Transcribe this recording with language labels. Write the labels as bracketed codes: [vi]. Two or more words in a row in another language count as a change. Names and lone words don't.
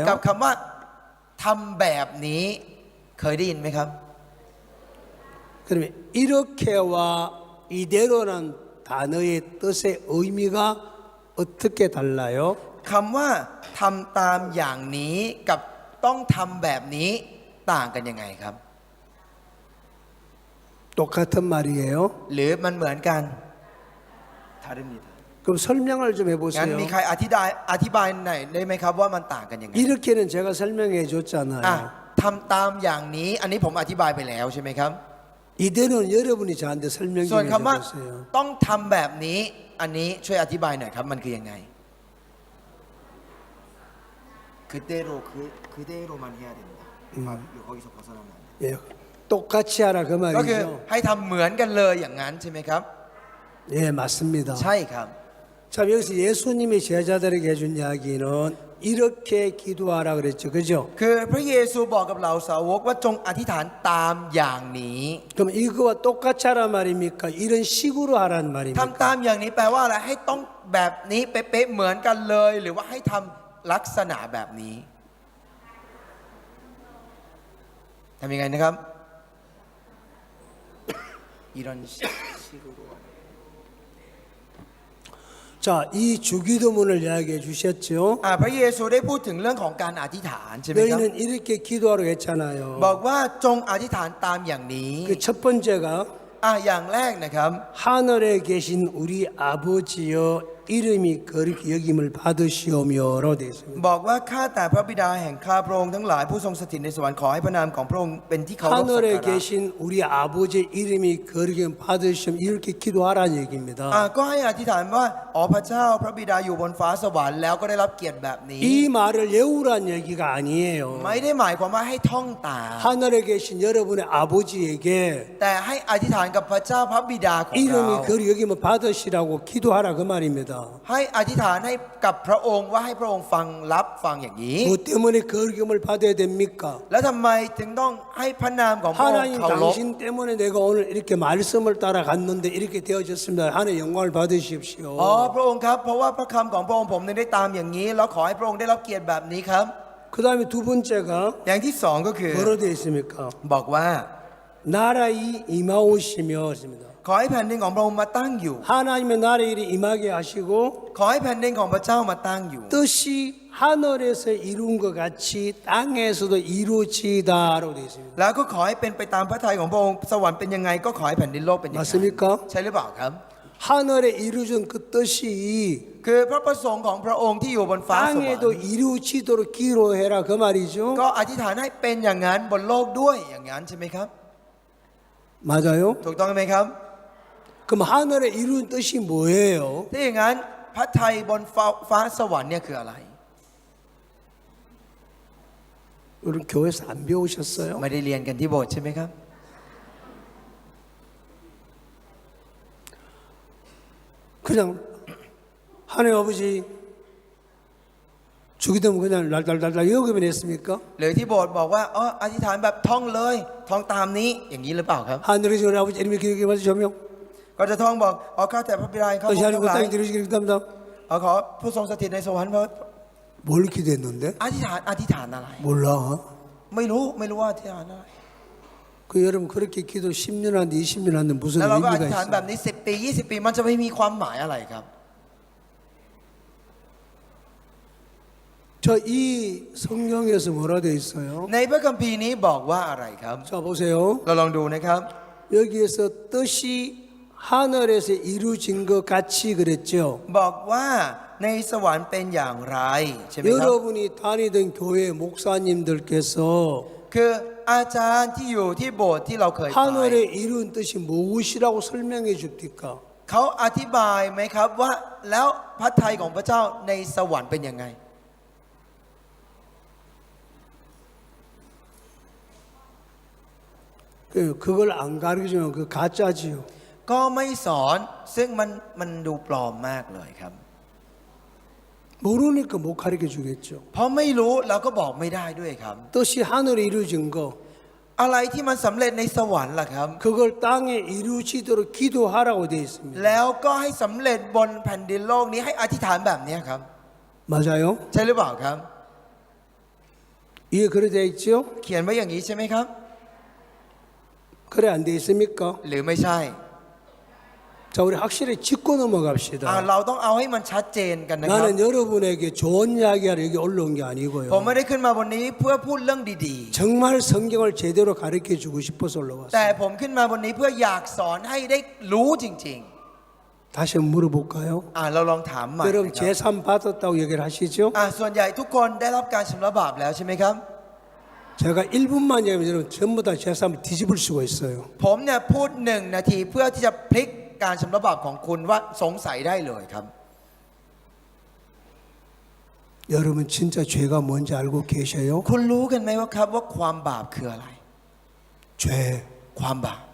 [th] กับคำว่าทำแบบนี้เคยได้ยินไหมครับ [ko] 그러면 이렇게와 이대로는 단어의 뜻의 의미가 어떻게 달라요? [th] คำว่าทำตามอย่างนี้กับต้องทำแบบนี้ต่างกันยังไงครับ [ko] 똑같은 말이에요. [th] หรือมันเหมือนกัน [ko] 다릅니다. 그럼 설명을 좀 [th] งั้น [ko] 해보세요. [th] มีใครอธิบายหน่อยได้ไหมครับว่ามันต่างกันยังไง [ko] 이렇게는 제가 설명해 줬잖아요. [th] ทำตามอย่างนี้อันนี้ผมอธิบายไปแล้วใช่ไหมครับ [ko] 이대로는 여러분이 저한테 설명 [th] ส่วน [ko] 좀 [th] คำว่า [ko] 해보세요. [th] ต้องทำแบบนี้อันนี้ช่วยอธิบายหน่อยครับมันคือยังไง [ko] 그대로만 해야 된다. 거기서 벗어나면 안 돼. 예, 똑같이 하라 그 [th] ก็คือ [ko] 말이죠. [th] ให้ทำเหมือนกันเลยอย่างนั้นใช่ไหมครับ [ko] 예, 맞습니다. [th] ใช่ครับ [ko] 자, 여기서 예수님이 제자들에게 해준 이야기는 이렇게 기도하라 그랬죠. 그죠? [th] คือพระเยซูบอกกับเราสาวกว่าจงอธิษฐานตามอย่างนี้ [ko] 그럼 이거와 똑같이 하란 말입니까? 이런 식으로 하란 [th] ทำ [ko] 말입니까? [th] ตามอย่างนี้แปลว่าอะไรให้ต้องแบบนี้เป๊ะๆเหมือนกันเลย หรือว่าให้ทำลักษณะแบบนี้ทำยังไงนะครับ [ko] 이런 식으로 자, 이 주기도문을 이야기해 주셨죠. [th] พระเยซูได้พูดถึงเรื่องของการอธิษฐานใช่ไหมครับ [ko] 너희는 이렇게 기도하라고 했잖아요. [th] บอกว่าจงอธิษฐานตามอย่างนี้ [ko] 그 첫 번째가 [th] อย่างแรกนะครับ [ko] 하늘에 계신 우리 아버지여 이름이 거룩히 여김을 받으시오며로 되어 있습니다. [th] บอกว่าข้าแต่พระบิดาแห่งข้าพระองค์ทั้งหลายผู้ทรงสถิตในสวรรค์ขอให้พระนามของพระองค์เป็นที่เคารพสัก [ko] 하늘에 [th] การะ [ko] 계신 우리 아버지의 이름이 거룩히 받으시오 이렇게 기도하라는 얘기입니다. [th] ก็ให้อธิษฐานว่าอ๋อพระเจ้าพระบิดาอยู่บนฟ้าสวรรค์แล้วก็ได้รับเกียรติแบบนี้ [ko] 이 말을 외우란 얘기가 아니에요. [th] ไม่ได้หมายความว่าให้ท่องตาม [ko] 하늘에 계신 여러분의 아버지에게 [th] แต่ให้อธิษฐานกับพระเจ้าพระบิดาของเรา [ko] 이름이 거룩히 여김을 받으시라고 기도하라 그 말입니다. [th] ให้อธิษฐานให้กับพระองค์ว่าให้พระองค์ฟังรับฟังอย่างนี้ [ko] 뭐 때문에 거룩임을 받아야 됩니까? [th] แล้วทำไมถึงต้องให้พระนามของพระองค์ [ko] 하나님 [th] เคารพ [ko] 당신 때문에 내가 오늘 이렇게 말씀을 따라갔는데 이렇게 되어졌습니다. 하나님 영광을 받으십시오. [th] พระองค์ครับเพราะว่าพระคำของพระองค์ผมได้ตามอย่างนี้แล้วขอให้พระองค์ได้รับเกียรติแบบนี้ครับ [ko] 그 다음에 두 번째가 [th] อย่างที่สองก็คือ [ko] 뭐로 되어 있습니까? [th] บอกว่า [ko] 나라의 임하오시며 있습니다. [th] ขอให้แผ่นดินของพระองค์มาตั้งอยู่ [ko] 하나님의 나라의 일이 임하게 하시고 [th] ขอให้แผ่นดินของพระเจ้ามาตั้งอยู่ [ko] 뜻이 하늘에서 이룬 것 같이 땅에서도 이루어지다로 되어 있습니다. [th] แล้วก็ขอให้เป็นไปตามพระทัยของพระองค์สวรรค์เป็นยังไงก็ขอให้แผ่นดินโลกเป็นอย่างนั้น [ko] 맞습니까? [th] ใช่หรือเปล่าครับ [ko] 하늘에 이루어진 그 뜻이 [th] คือพระประสงค์ของพระองค์ที่อยู่บนฟ้าสวรรค์ [ko] 땅에도 이루어지도록 기도해라 그 말이죠. [th] ก็อธิษฐานให้เป็นอย่างนั้นบนโลกด้วยอย่างนั้นใช่ไหมครับ [ko] 맞아요? [th] ถูกต้องไหมครับ [ko] 그럼 하늘에 이룬 뜻이 뭐예요? [th] ถ้าอย่างนั้นพระทัยบนฟ้าสวรรค์เนี่ยคืออะไร [ko] 우리 교회에서 안 배우셨어요? [th] ไม่ได้เรียนกันที่โบสถ์ใช่ไหมครับ [ko] 그냥 하나님 아버지 주기 되면 그냥 날달달달 여기면 했습니까? [th] หรือที่โบสถ์บอกว่าอ๋ออธิษฐานแบบท่องเลยท่องตามนี้อย่างนี้หรือเปล่าครับ [ko] 하늘에 계신 우리 아버지 이름이 기억해 받으시오며 [th] ก็จะท่องบอกอ๋อข้าแต่พระบิดาเขาพ [ko] 뜻이 [th] ระ [ko] 하나님 [th] อง [ko] 그 [th] ค์หลาย [ko] 땅에 들으시기를 기도합니다. [th] ขอผู้ทรงสถิตในสวรรค์ [ko] 뭘 기도했는데? [th] อธิษฐานอะไร [ko] 몰라. [th] ไม่รู้ว่าอธิษฐานอะไร [ko] 그 여러분 그렇게 기도 10년 하는데 20년 하는데 무슨 [th] แล้วเราก็อ [ko] 의미가 [th] ธิษฐานแบบ [ko] 있어요? [th] นี้10 ปี 20 ปีมันจะไม่มีความหมายอะไรครับ [ko] 저 이 성경에서 뭐라 되어 있어요? [th] ในพระคัมภีร์นี้บอกว่าอะไรครับ [ko] 자 보세요. [th] เราลองดูนะครับ [ko] 여기에서 뜻이 하늘에서 이루어진 것 같이 그랬죠. [th] บอกว่าในสวรรค์เป็นอย่างไรใช่ไหมครับ [ko] 여러분이 다니던 교회 목사님들께서 [th] คืออาจารย์ที่อยู่ที่โบสถ์ที่เราเคยไป [ko] 하늘에 이룬 뜻이 무엇이라고 설명해 줍니까? [th] เขาอธิบายไหมครับว่าแล้วพระทัยของพระเจ้าในสวรรค์เป็นยังไง [ko] 그걸 안 가르쳐주면 그 가짜지요. [th] ก็ไม่สอนซึ่งมันดูปลอมมากเลยครับ [ko] 모르니까 못 가르쳐 주겠죠. [th] เพราะไม่รู้เราก็บอกไม่ได้ด้วยครับ [ko] 뜻이 하늘에 이루어진 거 [th] อะไรที่มันสำเร็จในสวรรค์ล่ะครับ [ko] 그걸 땅에 이루어지도록 기도하라고 되어 있습니다. [th] แล้วก็ให้สำเร็จบนแผ่นดินโลกนี้ให้อธิษฐานแบบนี้ครับ [ko] 맞아요? [th] ใช่หรือเปล่าครับ [ko] 이게 그래 되어 있죠? [th] เขียนไว้อย่างนี้ใช่ไหมครับ [ko] 그래 안 되어 있습니까? [th] หรือไม่ใช่ [ko] 자 우리 확실히 짚고 넘어갑시다. [th] เราต้องเอาให้มันชัดเจนกันนะครับ [ko] 나는 여러분에게 좋은 이야기하러 여기 올라온 게 [th] ผม [ko] 아니고요. [th] ไม่ได้ขึ้นมาบนนี้เพื่อพูดเรื่องดี [ko] 정말 성경을 제대로 가르쳐 주고 싶어서 [th] ๆ [ko] 올라왔어요. [th] แต่ผมขึ้นมาบนนี้เพื่ออยากสอนให้ได้รู้จริง [ko] 다시 한번 물어볼까요? [th] ๆเราลองถามใหม่ [ko] 여러분 [th] นะครับ [ko] 제3 받았다고 얘기를 하시죠? [th] ส่วนใหญ่ทุกคนได้รับการชำระบาปแล้วใช่ไหมครับ [ko] 제가 1분만 얘기하면 여러분 전부 다 제3을 뒤집을 수가 있어요. [th] ผมเนี่ยพูด1 นาทีเพื่อที่จะพลิกการชำระบาปของคุณว่าสงสัยได้เลยครับ [ko] 여러분 진짜 죄가 뭔지 알고 계셔요? [th] คุณรู้กันไหมว่าครับว่าความบาปคืออะไร [ko] 죄. [th] ความบาป